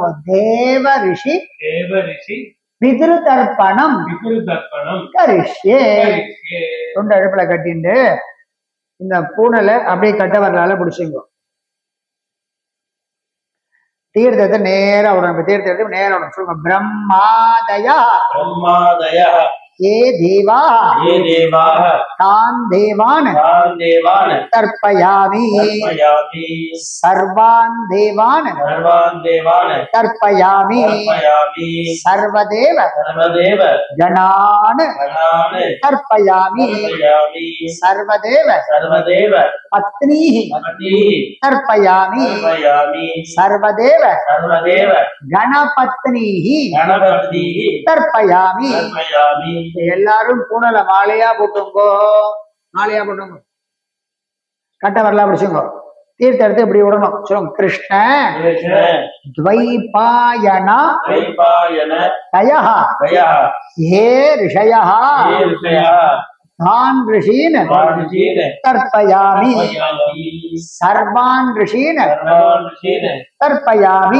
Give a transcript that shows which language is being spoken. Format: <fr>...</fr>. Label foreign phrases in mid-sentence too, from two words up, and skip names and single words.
<sa>देव ऋषि पितृ तर्पणं करिष्ये.</sa> <ta>தொண்டை அடுப்புல கட்டிண்டு இந்த பூனலை அப்படியே கட்ட வரலால பிடிச்சுங்க. தீர்த்தத்தை நேரா விடணும். தீர்த்தத்தை நேரா விடணும். சொல்லுங்க.</ta> <sa>பிரம்மாதயா ये देवाः तान् देवान् तर्पयामि. सर्वान् देवान् तर्पयामि. सर्वदेव गणान् तर्पयामि. सर्वदेव पत्नीः तर्पयामि. सर्वदेव गणपत्नीः तर्पयामि.</sa> <ta>எல்லாரும் பூனல மாலையா போட்டுங்கோ. கட்ட வரலா பிடிச்சுங்கோ. தீர்த்த எடுத்து இப்படி விடணும். சொல்லுங்க.</ta> <sa>கிருஷ்ண द्वैपायन तयः ये ऋषयः तान् ऋषीन् तर्पयामि. सर्वान् ऋषीन् तर्पयामि.</sa>